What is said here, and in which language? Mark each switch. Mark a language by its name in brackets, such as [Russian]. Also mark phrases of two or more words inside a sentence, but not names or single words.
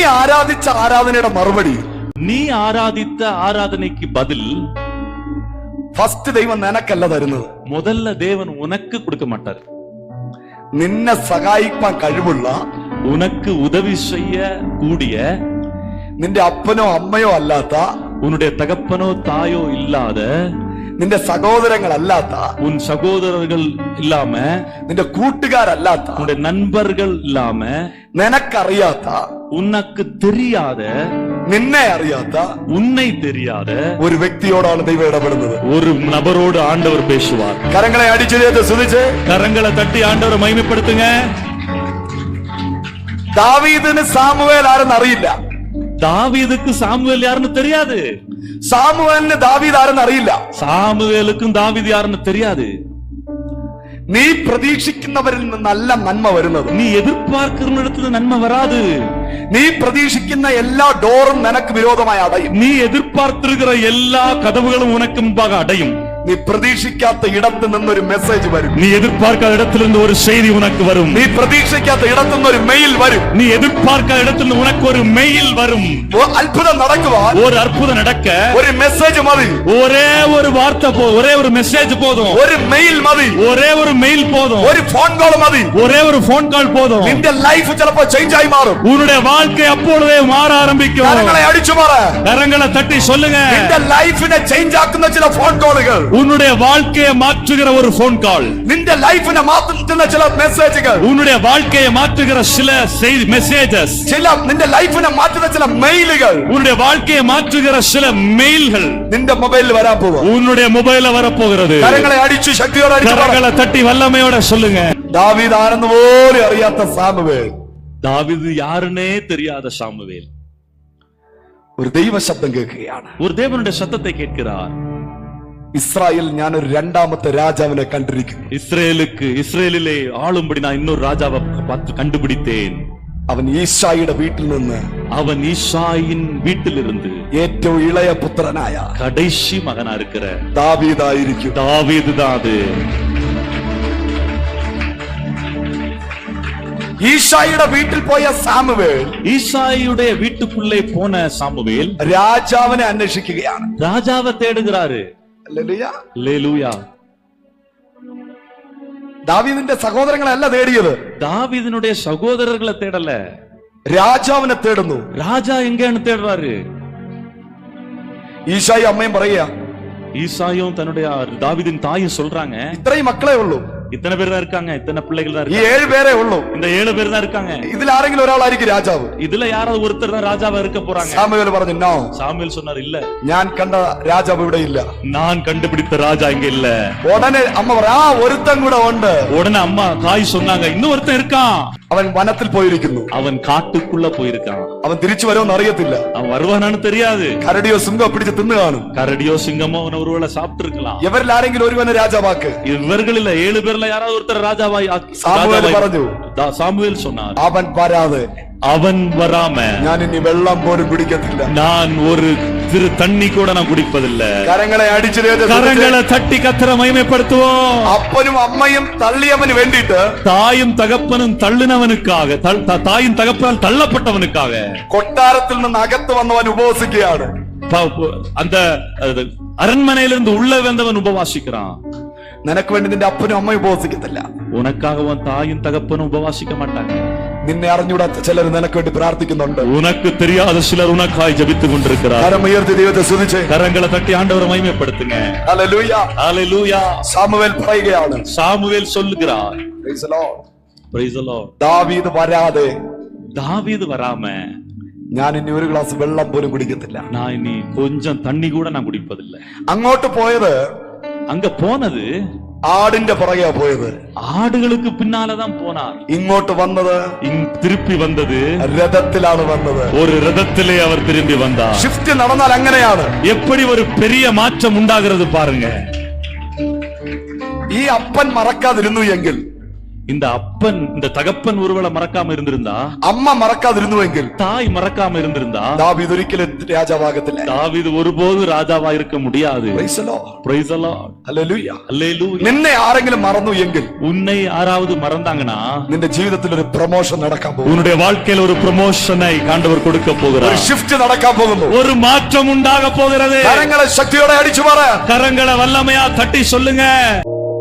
[Malayalam] ആരാധിച്ച ആരാധനയുടെ മറുപടി, [Tamil] நீ ஆராதித்த ஆராதனைக்கு பதில் [Malayalam] ഫസ്റ്റ് ദൈവം നിനക്കല്ല തരുന്നത്. [Tamil] முதல்ல தேவன் உனக்கு கொடுக்க மாட்டார். [Malayalam] നിന്നെ സഹായിക്കാൻ കഴിവുള്ള, [Tamil] உனக்கு உதவி செய்ய கூடிய, [Malayalam] നിന്റെ അപ്പനോ അമ്മയോ അല്ലാത്ത, [Tamil] உன்னுடைய தகப்பனோ தாயோ இல்லாத, [Malayalam] നിന്റെ സഹോദരങ്ങളല്ലാത്ത, [Tamil] உன் சகோதரர்கள் இல்லாம, [Malayalam] നിന്റെ കൂട്ടുകാരല്ലാത്ത, [Tamil] உன்னுடைய நண்பர்கள் இல்லாம, [Malayalam] നിനക്കറിയാത്ത, [Tamil] உனக்கு தெரியாத, [Malayalam] നിന്നെ അറിയാത്ത, [Tamil] உன்னை தெரியாத [Malayalam] ഒരു വ്യക്തിയോടാണ് ദൈവം ഇടപെടുന്നത്. [Tamil] ஒரு நபரோடு ஆண்டவர் பேசுவார். [Malayalam] കരങ്ങളെ അടിച്ചു സ്തുതിച്ച്, [Tamil] கரங்களை தட்டி ஆண்டவரை மகிமைப்படுத்துங்க. [Malayalam] ദാവീദിന് സാമുവേൽ ആരെന്ന് അറിയില്ല. [Tamil] தாவீதுக்கு சாமுவேல் யாருன்னு தெரியாது. [Malayalam] സാമുവേലിന് ദാവീദ് ആരെന്ന് അറിയില്ല. [Tamil] சாமுவேலுக்கும் தாவீது யாருன்னு தெரியாது. [Malayalam] നീ പ്രതീക്ഷിക്കുന്നവരിൽ നിന്ന് നല്ല നന്മ വരുന്നത്, [Tamil] நீ எதிர்பார்க்கிற நன்மை வராது. [Malayalam] നീ പ്രതീക്ഷിക്കുന്ന എല്ലാ ഡോറും നിനക്ക് വിരോധമായി അടയും. [Tamil] நீ எதிர்பார்த்திருக்கிற எல்லா கதவுகளும் உனக்கு முன்பாக அடையும். [Malayalam] നീ പ്രതീക്ഷിക്കാത്ത ഇടത്ത് നിന്നൊരു മെസ്സേജ് വരും. [Tamil] நீ எதிர்பார்க்காத இடத்திலிருந்து ஒரு செய்தி உனக்கு வரும். [Malayalam] നീ പ്രതീക്ഷിക്കാത്ത ഇടത്തു നിന്ന് ഒരു മെയിൽ വരും. [Tamil] நீ எதிர்பார்க்காத இடத்திலிருந்து உனக்கு ஒரு மெயில் வரும். [Malayalam] അത്ഭുതം നടക്കുവാൻ [Tamil] ஒரு அற்புதம் நடக்க [Malayalam] ഒരു മെസ്സേജ് മതി. [Tamil] ஒரே ஒரு வார்த்தை ஒரே ஒரு மெசேஜ் போதும். [Malayalam] ഒരു മെയിൽ മതി. [Tamil] ஒரே ஒரு மெயில் போதும். [Malayalam] ഒരു [English] ഫോൺ കോൾ [Malayalam] മതി. [Tamil] ஒரே ஒரு [English] போன் கால் [Tamil] போதும். [Malayalam] നിന്റെ ലൈഫ് ചിലപ്പോൾ ചേഞ്ച് ആയി മാറും. [Tamil] உன்னுடைய வாழ்க்கை அப்பொழுதே மாற ஆரம்பிக்கும். [Malayalam] കരങ്ങളെ അടിച്ചു മാറ, [Tamil] கரங்களை தட்டி சொல்லுங்க. [Malayalam] നിന്റെ ലൈഫിനെ ചേഞ്ച് ആക്കുന്ന ചില [English] ഫോൺ കോളുകൾ, [Tamil] உன்னுடைய வாழ்க்கையை மாற்றுகிற ஒரு [English] போன் கால், [Malayalam] നിന്റെ ലൈഫിനെ മാറ്റുന്ന ചില മെസ്സേജുകൾ, [Tamil] உன்னுடைய வாழ்க்கையை மாற்றுகிற சில செய்தி மெசேஜஸ், [Malayalam] ചില നിന്റെ ലൈഫിനെ മാറ്റുന്ന ചില മെയിലുകൾ, [Tamil] உன்னுடைய வாழ்க்கையை மாற்றுகிற சில மெயில்கள் [Malayalam] നിന്റെ മൊബൈലിൽ വരാൻ പോകും. [Tamil] உன்னுடைய மொபைல்ல வரப்போகிறது. [Malayalam] കരങ്ങളെ അടിച്ചു ശക്തിയോടെ അടിച്ചു മാറ. [Tamil] கரங்களை தட்டி வல்லமையோட சொல்லுங்க. [Malayalam] ദാവീദ് ആരെന്ന് പോലും അറിയാത്ത സാമുവേൽ, [Tamil] தாவீது யாருன்னே தெரியாத சாமுவேல் [Malayalam] ഒരു ദൈവ ശബ്ദം കേൾക്കുകയാണ്. [Tamil] ஒரு தேவனுடைய சத்தத்தை கேட்கிறார். [Malayalam] ഇസ്രായേൽ ഞാനൊരു രണ്ടാമത്തെ രാജാവിനെ കണ്ടിരിക്കുന്നു. [Tamil] இஸ்ரேலிலே ஆளும்படி நான் இன்னொரு ராஜாவை பார்த்து கண்டுபிடித்தேன். [Malayalam] അവൻ ഈശായിയുടെ വീട്ടിൽ നിന്ന്, [Tamil] அவன் ஈசாயின் வீட்டிலிருந்து [Malayalam] ഏറ്റവും ഇളയ പുത്രനായ [Tamil] கடைசி மகனா இருக்கிற [Malayalam] ദാവീദായിരിക്കും. [Tamil] தாவீது தான் அது. [Malayalam] ഈശായിയുടെ വീട്ടിൽ പോയ സാമുവേൽ, [Tamil] ஈசாயுடைய வீட்டுக்குள்ளே போன சாமுவேல் [Malayalam] രാജാവിനെ അന്വേഷിക്കുകയാണ്. [Tamil] ராஜாவை தேடுகிறாரு. [Malayalam] ഹല്ലേലൂയ. [Tamil] அல்லேலூயா. [Malayalam] ദാവീദിന്റെ സഹോദരങ്ങളല്ല തേടിയത്, [Tamil] தாவீதினுடைய சகோதரர்களை தேடல, [Malayalam] രാജാവിനെ തേടുന്നു. [Tamil] ராஜா எங்கன்னு தேடுறாரு. [Malayalam] ഈശായി അമ്മയും പറയുക, [Tamil] ஈசாயும் தன்னுடைய தாவீதின் தாயும் சொல்றாங்க, [Malayalam] ഇത്രയും മക്കളെ ഉള്ളൂ, [Tamil] இத்தனை பேர் தான் இருக்காங்க, இத்தனை பிள்ளைகள் தான் [Malayalam] ഈ [Tamil] இருக்காங்க, [Malayalam] 7 പേരേ ഉള്ളൂ, [Tamil] இந்த 7 பேர் தான் இருக்காங்க, [Malayalam] ഇതിൽ ആരെങ്കിലും ഒരാളായിരിക്കും രാജാവ്. [Tamil] இதுல யாராவது ஒருத்தர் தான் ராஜாவா இருக்க போறாங்க. [Malayalam] സാമുവേൽ പറഞ്ഞു, നോ, [Tamil] சாமுவேல் சொன்னார், இல்ல, [Malayalam] ഞാൻ കണ്ട രാജാവ് ഇവിടെ ഇല്ല. [Tamil] நான் கண்டுபிடித்த ராஜா இங்க இல்ல. [Malayalam] ഉടനെ അമ്മ പറയാ, ആ ഒരുത്തൻ കൂടെ ഉണ്ട്. [Tamil] உடனே அம்மா தாய் சொன்னாங்க, இன்னும் ஒருத்தன் இருக்கான், [Malayalam] അവൻ വനത്തിൽ പോയിരിക്കുന്നു, [Tamil] அவன் കാட்டுக்குள்ள போயிருக்கான், [Malayalam] അവൻ തിരിച്ചു വരുമെന്ന് അറിയത്തില്ല. [Tamil] அவன் வருவானான்னு தெரியாது. [Malayalam] കരടിയോ സിംഹോ പിടിച്ച് തിന്നു കാണും. [Tamil] கரடியோ சிங்கமோ அவனை ஒருவேளை சாப்பிட்டு இருக்கலாம். [Malayalam] ഇവരിൽ ആരെങ്കിലും ഒരുവനെ രാജാവാക്ക്. [Tamil] இவர்களில் 7 பேர்ல யாராவது ஒருத்தர் ராஜாவாய் [Malayalam] സാമുവേൽ പറഞ്ഞു, [Tamil] சாமுவேல் சொன்னார், [Malayalam] അവൻ വരാതെ [Tamil] அவன் வராம [Malayalam] ഞാൻ ഇനി വെള്ളം പോലും പിടിക്കത്തില്ല. [Tamil] நான் ஒரு திரு தண்ணி கூட நான் குடிப்பதில்லை. [Malayalam] കരങ്ങളെ അടിച്ചു, [Tamil] கரங்களை தட்டி கர்த்தரை மகிமைப்படுத்துவோம். [Malayalam] അപ്പനും അമ്മയും തള്ളിയവന് വേണ്ടിയിട്ട്, [Tamil] தாயும் தகப்பனும் தள்ளினவனுக்காக, தாயும் தகப்பனால் தள்ளப்பட்டவனுக்காக [Malayalam] കൊട്ടാരത്തിൽ നിന്ന് അകത്ത് വന്നവൻ ഉപവസിക്കുകയാണ്. [Tamil] அந்த அரண்மனையிலிருந்து உள்ள வந்தவன் உபவாசிக்கிறான். [Malayalam] നിനക്ക് വേണ്ടി നിന്റെ അപ്പനും അമ്മയും ഉപവസിക്കത്തില്ല. [Tamil] உனக்காக உன் தாயும் தகப்பனும் உபவாசிக்க மாட்டாங்க. [Malayalam] നിന്നെ അറിഞ്ഞൂടാത്ത ചിലർ നിനക്ക് വേണ്ടി പ്രാർത്ഥിക്കുന്നുണ്ട്. [Tamil] உனக்கு தெரியாத சிலர் உனக்காய் ஜெபித்துக் கொண்டிருக்கிறார். [Malayalam] കരമുയർത്തി ദൈവത്തെ സ്തുതിച്ച് [Tamil] கரங்களை தட்டி ஆண்டவரை மகிமைப்படுத்துங்க. [Malayalam] ഹല്ലേലൂയ. [Tamil] ஹல்லேலூயா. [Malayalam] സാമുവേൽ പറയുകയാണ്, [Tamil] சாமுவேல் சொல்லுகிறார், [English] praise the Lord, praise the Lord, [Malayalam] ദാവീദ് വരാതെ [Tamil] தாவீது வராம [Malayalam] ഞാൻ ഇനി ഒരു ഗ്ലാസ് വെള്ളം പോലും കുടിക്കത്തില്ല. [Tamil] நான் இனி கொஞ்சம் தண்ணி கூட நான் குடிப்பதில்லை. [Malayalam] അങ്ങോട്ട് പോയത്, [Tamil] அங்க போனது [Malayalam] ആടിന്റെ പുറകെയാ പോയത്, [Tamil] ஆடுகளுக்கு பின்னாலதான் போனார். [Malayalam] ഇങ്ങോട്ട് വന്നത്, [Tamil] திருப்பி வந்தது [Malayalam] രഥത്തിലാണ് വന്നത്. [Tamil] ஒரு ரதத்திலே அவர் திரும்பி வந்தார். [Malayalam] ഷിഫ്റ്റ് നടന്നാൽ അങ്ങനെയാണ്. [Tamil] எப்படி ஒரு பெரிய மாற்றம் உண்டாகிறது பாருங்க. [Malayalam] ഈ അപ്പൻ മറക്കാതിരുന്നു എങ്കിൽ, [Tamil] இந்த அப்பன் இந்த தகப்பன் ஒருவேளை மறக்காம இருந்திருந்தா, [Malayalam] അമ്മ മറക്കാതിരുന്നുവെങ്കിൽ [Tamil] தாய் மறக்காம இருந்திருந்தா, [Malayalam] ദാവീദ് ഒരിക്കലും രാജാവാകത്തില്ല. [Tamil] தாவீது ஒருபோது ராஜாவா இருக்க முடியாது. [English] Praise the Lord. Praise the Lord. Hallelujah. Hallelujah. [Malayalam] നിന്നെ ആരെങ്കിലും മറന്നു എങ്കിൽ [Tamil] உன்னை யாராவது மறந்தாங்கன்னா [Malayalam] നിന്റെ ജീവിതത്തിൽ ഒരു പ്രൊമോഷൻ നടക്കാൻ പോകുന്നു. [Tamil] உன்னுடைய வாழ்க்கையில் ஒரு ப்ரமோஷனை ஆண்டவர் கொடுக்க [Malayalam] ഒരു [Tamil] போகிறார். [Malayalam] ഷിഫ്റ്റ് നടക്കാൻ പോകുന്നു. [Tamil] ஒரு மாற்றம் உண்டாக போகிறது. [Malayalam] കരങ്ങളെ ശക്തിയോടെ അടിച്ചു പറ. [Tamil] கரங்களை வல்லமையா தட்டி சொல்லுங்க.